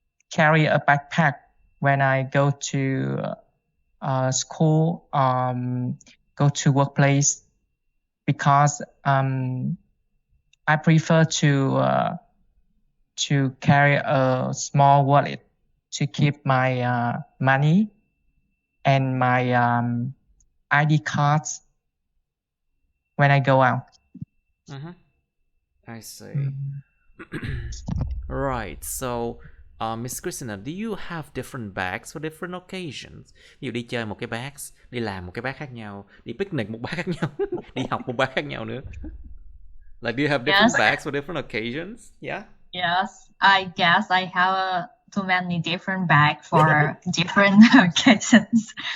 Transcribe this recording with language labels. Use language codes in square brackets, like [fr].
[en] carry a backpack when I go to school, go to workplace, because I prefer to carry a small wallet to keep my money and my ID cards when I go out. I see. Right. So, Miss Christina, do you have different bags for different occasions? [vi] Ví dụ đi chơi một cái bag, đi làm một cái bag khác nhau, đi picnic một bag khác nhau, đi học một bag khác nhau nữa. [en] Like, do you have different bags for different occasions? Yeah. Yes, I guess I have too many different bags for different occasions.